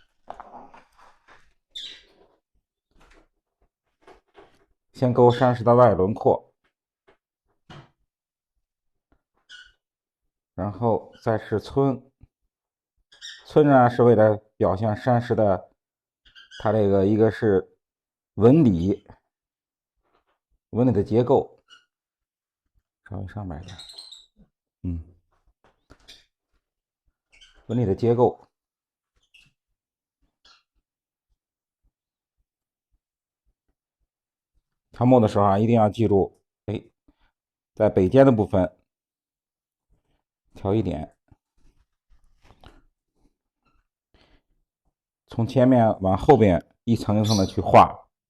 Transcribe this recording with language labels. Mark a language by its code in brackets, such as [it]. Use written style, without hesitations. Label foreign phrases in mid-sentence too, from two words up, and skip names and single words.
[zh] 先勾山石的外輪廓，然後再是皴。皴呢是為了表現山石的，它這個一個是紋理的結構，稍微上邊一點，紋理的結構。調墨的時候啊，一定要記住，在北尖的部分調一點，從前面往後邊一層一層的去畫。